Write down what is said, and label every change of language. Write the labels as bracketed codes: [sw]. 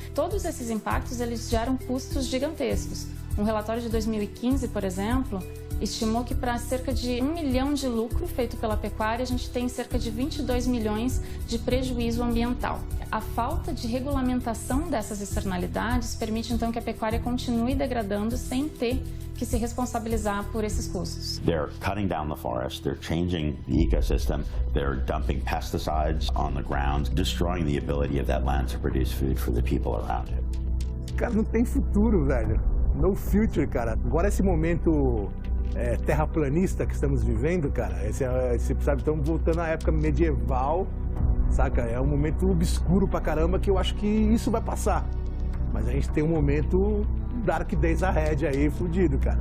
[pt] Todos esses impactos, eles geram custos gigantescos. Um relatório de 2015, por exemplo, estimou que para cerca de 1 milhão de lucro feito pela pecuária, a gente tem cerca de 22 milhões de prejuízo ambiental. A falta de regulamentação dessas externalidades permite então que a pecuária continue degradando sem ter que se responsabilizar por esses custos. [en] They're cutting down the forest, they're changing the ecosystem, they're dumping pesticides on the ground, destroying the ability of that land to produce food for the people around it. [pt] Cara, não tem futuro, velho. [en] No future, [pt] cara. Agora esse momento terraplanista que estamos vivendo, cara, sabe, estamos voltando à época medieval, saca? É um momento obscuro pra caramba que eu acho que isso vai passar. Mas a gente tem um momento [en] Dark Days Ahead [pt] aí, fudido, cara.